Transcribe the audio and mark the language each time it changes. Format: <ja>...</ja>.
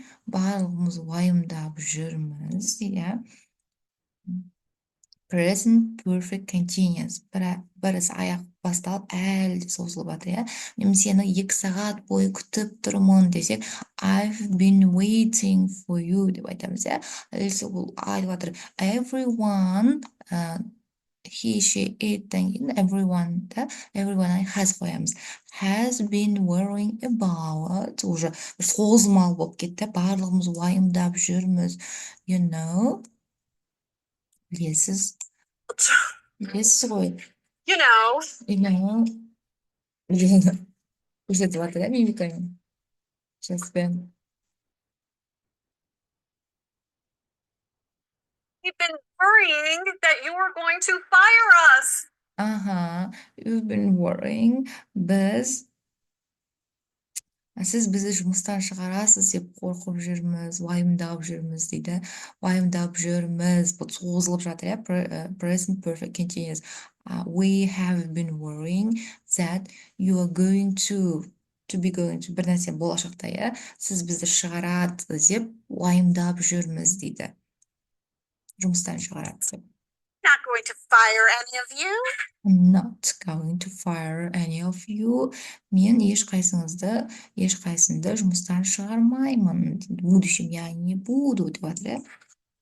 <kk>барлығымыз уайымдап жүрміз, иә.</kk> <en>Present perfect continuous.</en> <kk>Бір іс аяқ басталып, әлі созылып жатыр, иә. Мен сені 2 сағат бойы күтіп тұрмын десек,</kk> <en>I've been waiting for you</en> <kk>деп айтамыз, иә. Бұл айтып жатыр. Everyone, he, she, it-тен кейін everyone, да, everyone has қоямыз. Has been worrying about, уже созылмалы болып кетті, барлығымыз уайымдап жүрміз.</kk> <en>You know,</en> <kk>білесіз ғой.</kk> <en>You know.</en> <kk>Көрсетіп жатыр, иә, мимикамен. Жаспен.</kk> <en>We've been worrying that you were going to fire us. You've been worrying.</en> <kk>Сіз бізді жұмыстан шығарасыз деп қорқып жүрміз, уайымдап жүрміз дейді. Уайымдап жүрміз. Бұл созылып жатыр, иә.</kk> <en>Present perfect continuous. We have been worrying that you are going to be going to.</en> <kk>Бір нәрсе болашақта, иә. Сіз бізді шығарады деп уайымдап жүрміз дейді. Жұмыстан шығарады деп.</kk> <en>Not going to fire any of you. I'm not going to fire any of you.</en> <kk>Мен ешқайсыңды жұмыстан шығармаймын.</kk> <ru>В будущем я не буду</ru> <kk>деп жатыр.</kk>